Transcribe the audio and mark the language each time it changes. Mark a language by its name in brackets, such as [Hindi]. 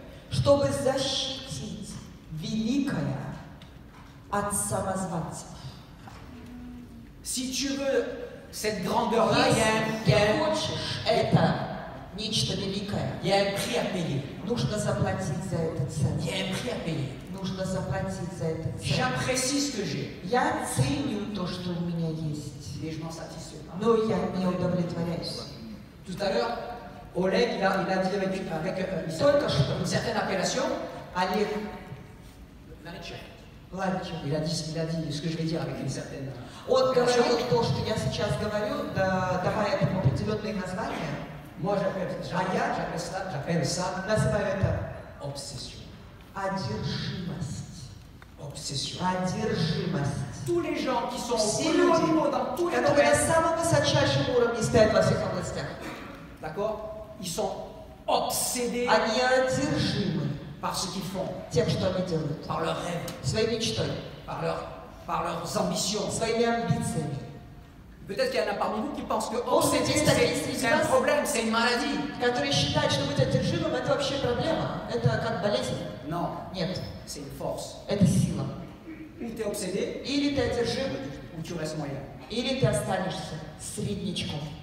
[Russian] чтобы защитить великое от самозванцев. [French] Si tu veux cette grandeur-là, il y [Russian] Если [French] a [Russian] хочешь это нечто великое, [French] un prix à payer. [Russian] нужно заплатить за это цену. [French] Il y a un prix à payer. [Russian] Нужно заплатить за это цену. [French] J'apprécie ce que j'ai, [Russian] Я ценю то, что у меня есть, [French] mais je m'en satisfais pas. [Russian] но я не удовлетворяюсь. [French] Tout à l'heure, Oleg, il a dit avec une certaine appellation, [Russian] Олег [French] Lanichek. [Russian] Ланчев, [French] Il a dit ce que je vais dire avec une certaine. [Russian] он говорил то, что я сейчас говорю, давая этому определенные названия. [French] Moi, j'appelle ça [Russian] Называю это [French] obsession. [Russian] одержимость. [French] Obsession. [Russian] Одержимость. [French] Tous les gens qui sont [Russian] Все [French] au plus haut [Russian] люди, [French] niveau dans tous les [Russian] которые на [French] domaines, [Russian] самом высочайшем уровне стоят во всех областях, [French] d'accord, ils sont obsédés [Russian] они одержимы [French] par ce qu'ils font, [Russian] тем, что они делают, [French] par leurs rêves, [Russian] своей мечтой, [French] par leurs ambitions. [Russian] своими амбициями. [French] Peut-être qu'il y en a parmi vous qui pensent que [Russian] Может, [French] obsédé, [Russian] есть такие среди [French] c'est un [Russian] вас, [French] problème, c'est une maladie. [Russian] которые считают, что быть одержимым – это вообще проблема, это как болезнь. [French] Non, [Russian] Нет, [French] c'est une force. [Russian] это сила. [French] Ou tu es obsédé, [Russian] Или ты одержим, [French] ou tu restes moyen. [Russian] или ты останешься среднячком.